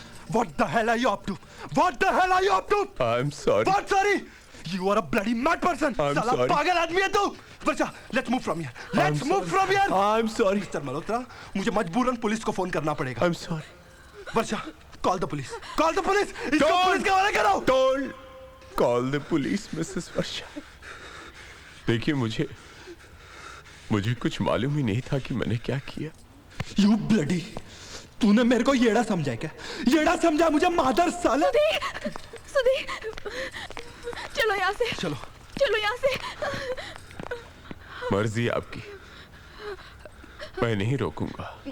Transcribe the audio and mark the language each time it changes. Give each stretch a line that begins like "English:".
English: What the hell are you up to? What the hell are you up to? I'm sorry. What sorry? You are a bloody mad person. I'm
Hindi: साला
English: sorry.
Hindi: पागल आदमी है तू.
English: Varsha, let's move from here. Let's move from here. I'm sorry.
Hindi: Mister Malhotra, मुझे मजबूरन police को phone करना पड़ेगा।
English: I'm sorry. Varsha, call the police. Call the police.
Hindi: इसको पुलिस के हवाले करो.
English: Don't call the police, Mrs. Varsha.
Hindi: देखिए, मुझे कुछ मालूम ही नहीं था कि मैंने क्या किया।
English: you bloody,
Hindi: तूने मेरे को येड़ा समझा है क्या? येड़ा समझा मुझे मादर साले। सुधीर, चलो यहाँ से, चलो चलो यहाँ से। मर्जी आपकी, मैं नहीं रोकूंगा।